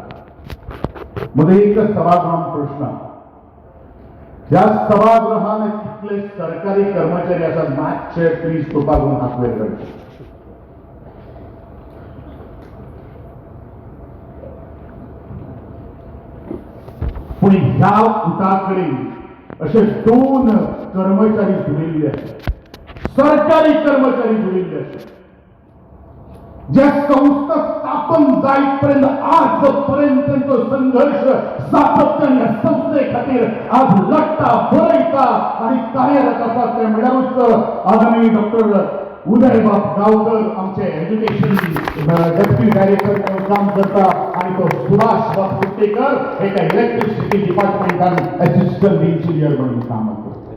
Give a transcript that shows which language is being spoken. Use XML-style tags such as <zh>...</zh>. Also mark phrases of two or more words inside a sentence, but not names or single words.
<kok>मध्ये एक सभागृहान प्रश्न या सभागृहान कितले सरकारी कर्मचारी आसात मातशे प्लीज तोपाकून हात वयर करचे. पूण ह्या उठाकडे असे 2 कर्मचारी जुळिल्ले आसात. सरकारी कर्मचारी जुळिल्ले आसात. ज्या संस्था स्थापन जायपर्यंत आजपर्यंत त्यांचा संघर्ष सातत्याने संस्थे खातीर आज लढता बरयता आणि कार्यरत आसा ते म्हणल्यारूच आदरणीय डॉक्टर उदयबाब गांवकर आमचे</kok> <en>education deputy director</en> <kok>काम करता आणि तो सुभाष बाब कुट्टेकर एका</kok> <en>electricity departmentan assistant engineer</en> <kok>म्हणून काम करता.</kok>